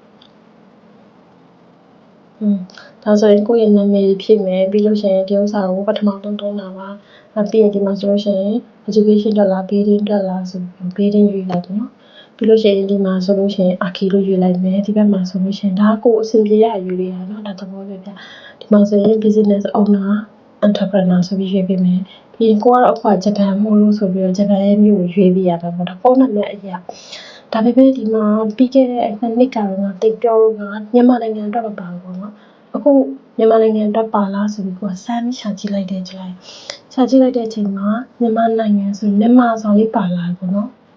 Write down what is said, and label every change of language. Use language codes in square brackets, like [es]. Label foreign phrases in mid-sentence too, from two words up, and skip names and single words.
[my] ဒါဆိုရင်ကိုယ့်ရဲ့နာမည်ဖြည့်မယ်ပြီးလို့ရှိရင်ဒီဥစ္စာကိုပထမဆုံးသုံးတာပါပြီးရင်ဒီမှာဆိုလို့ရှိရင် education တက်လား building တက်လားဆို building ရွေးလိုက်တယ်နော်ပြီး လို့ရှိရင်ဒီမှာဆိုလို့ရှိရင် archi လို့ရွေးလိုက်မယ်ဒီဘက်မှာဆိုလို့ရှိရင်ဒါကိုအဆင်ပြေရရွေးလေးရနော်ဒါသဘောပဲဗျဒီမှာဆိုရင် [en] business owner entrepreneur [my] ဆိုပြီးရွေးပေးမယ်ပြီးရင်ကိုကတော့အခုဂျပန်မို့လို့ဆိုပြီးတော့ဂျပန်ရဲ့မြို့ကိုရွေးပေးရမှာပေါ့ဒါဖုန်းနံပါတ်အရာဒါပေမဲ့ဒီမှာပြီးခဲ့တဲ့နှစ်ကတော့တိတ်ပြောလို့ကမြန်မာနိုင်ငံအတွက်မပါဘူးပေါ့နော်အခုမြန်မာနိုင်ငံအတွက်ပါလားဆိုပြီးကိုစမ်းရှာကြည့်လိုက်တဲ့အချိန်မှာမြန်မာနိုင်ငံဆိုမြန်မာဆောင်လေးပါလာပေါ့နော်